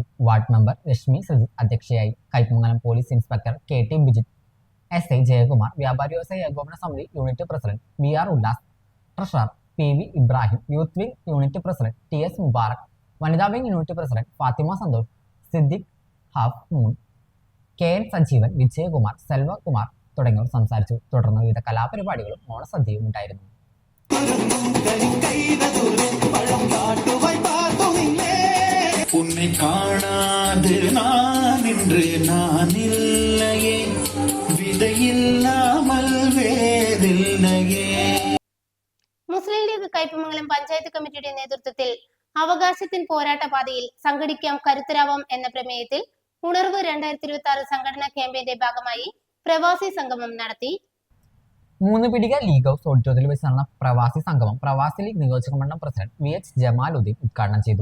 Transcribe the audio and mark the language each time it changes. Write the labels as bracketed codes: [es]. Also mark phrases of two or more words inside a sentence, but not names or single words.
[en] ward member [ml] രശ്മി സജിത് അധ്യക്ഷയായി. കയ്പമംഗലം [en] police inspector [ml] KT ബിജിത്, SI ജയകുമാർ, വ്യാപാരി വ്യവസായ ഏകോപന സമിതി [en] unit president [ml] VR ഉല്ലാസ്, ട്രഷറർ PV ഇബ്രാഹിം, [en] youth wing unit president [ml] TS മുബാറക്, വനിതാ [en] wing unit president [ml] ഫാത്തിമ സന്തോഷ്, സിദ്ദിഖ് ഹാഫ് മൂൺ, KN സജീവൻ, വിജയകുമാർ, സെൽവകുമാർ തുടങ്ങിയവർ സംസാരിച്ചു. തുടർന്ന് വിവിധ കലാപരിപാടികളും ഓണസദ്യയും ഉണ്ടായിരുന്നു. [ta] உன்னை காணாது நான் இன்று நான் இல்லையே, விதையில்லாமல் வேறில்லையே. [ml] മുസ്ലിം ലീഗ് കയ്പമംഗലം പഞ്ചായത്ത് കമ്മിറ്റിയുടെ നേതൃത്വത്തിൽ അവകാശത്തിൻ പോരാട്ട പാതയിൽ സംഘടിക്കാം കരുത്തരാവാം എന്ന പ്രമേയത്തിൽ ഉണർവ് 2026 സംഘടനാ ക്യാമ്പയിന്റെ ഭാഗമായി പ്രവാസി സംഗമം നടത്തി. 3 പിടിക ലീഗ് ഹൗസ് ഓഡിറ്റോറിയത്തിൽ വെച്ച് നടന്ന പ്രവാസി സംഗമം പ്രവാസി ലീഗ് നിയോജക മണ്ഡലം പ്രസിഡന്റ് VH ജമാലുദ്ദീൻ ഉദ്ഘാടനം ചെയ്തു.